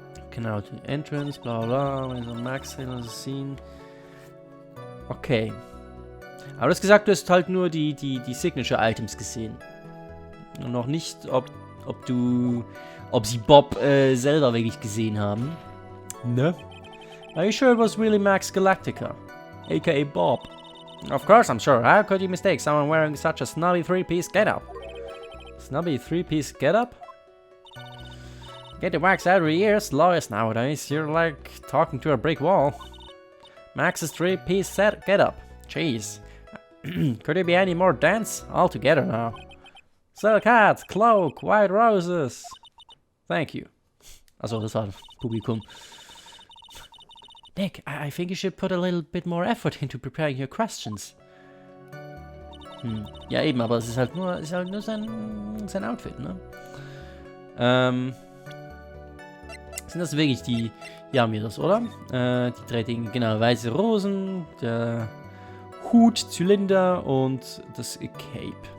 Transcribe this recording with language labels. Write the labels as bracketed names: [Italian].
[German] Genau, die Entrance, bla bla, wenn so Max [English] in the scene. [German] Okay. Aber du hast gesagt, du hast halt nur die Signature-Items gesehen. Und noch nicht, ob sie Bob selber wirklich gesehen haben. Ne? [English] Are you sure it was really Max Galactica? AKA Bob? Of course I'm sure. How could you mistake someone wearing such a snobby 3-piece getup? Snobby 3-piece getup? Get the wax every year, lawyers nowadays. You're like talking to a brick wall. Max's 3-piece set getup. Jeez. Could it be any more dense? All together now. Silk hat, cloak, white roses. Thank you. [German] Also, das war Publikum. [English] Nick, I think you should put a little bit more effort into preparing your questions. [German] Ja, eben, aber es ist halt nur sein Outfit, ne? Sind das wirklich die... Ja, haben wir das, oder? Die drei Dinge, genau. Weiße Rosen, der Hut, Zylinder und das Cape.